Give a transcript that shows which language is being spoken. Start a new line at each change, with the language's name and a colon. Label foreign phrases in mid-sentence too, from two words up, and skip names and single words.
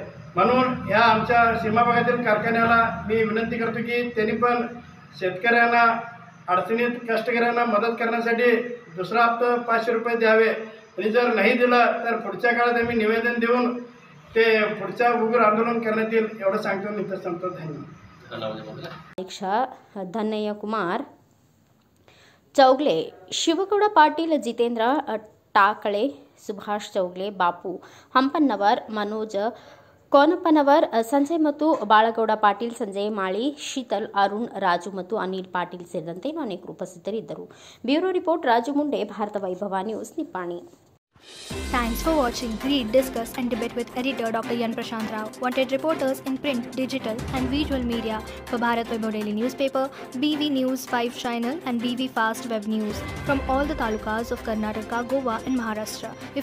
Marathi: म्हणून ह्या आमच्या सीमा भागातील कारखान्याला मी विनंती करतो की त्यांनी पण शेतकऱ्यांना अडचणीत कष्टकऱ्यांना मदत करण्यासाठी दुसरा हप्ता 500 रुपये द्यावे. आणि जर नाही दिला तर पुढच्या काळात आम्ही निवेदन देऊन ते पुढच्या उग्र आंदोलन करण्यात येईल एवढं सांगतो. मी तर सांगतो. धन्यवाद.
Kannada: अध्यक्ष धनಯ್ಯ ಕುಮಾರ್ ಚೌಗಲೆ, ಶಿವಗೌಡ ಪಾಟೀಲ್, ಜಿತೇಂದ್ರ ಟಾಕಳೆ, ಸುಭಾಷ್ ಚೌಗಲೆ, ಬಾಪು ಹಂಪನ್ನವರ್, ಮನೋಜ್ ಕೋನಪ್ಪನವರ್, ಸಂಜಯ್ ಮತ್ತು ಬಾಳಗೌಡ ಪಾಟೀಲ್, ಸಂಜಯ್ ಮಾಳಿ, ಶೀತಲ್, ಅರುಣ್, ರಾಜು ಮತ್ತು ಅನಿಲ್ ಪಾಟೀಲ್ ಸೇರಿದಂತೆ ಅನೇಕರು ಉಪಸ್ಥಿತರಿದ್ದರು.
English: bureau report
Kannada: ರಾಜು ಮುಂಡೆ, ಭಾರತ ವೈಭವ ನ್ಯೂಸ್, ನಿಪ್ಪಾಣಿ.
English: Thanks for watching. Read, discuss and debate with editor Dr. Yan Prashant Rao. Wanted reporters in print, digital and visual media for Bharat Vaibhav Daily Newspaper, BV News 5 Channel and BV Fast Web News from all the talukas of Karnataka, Goa and Maharashtra.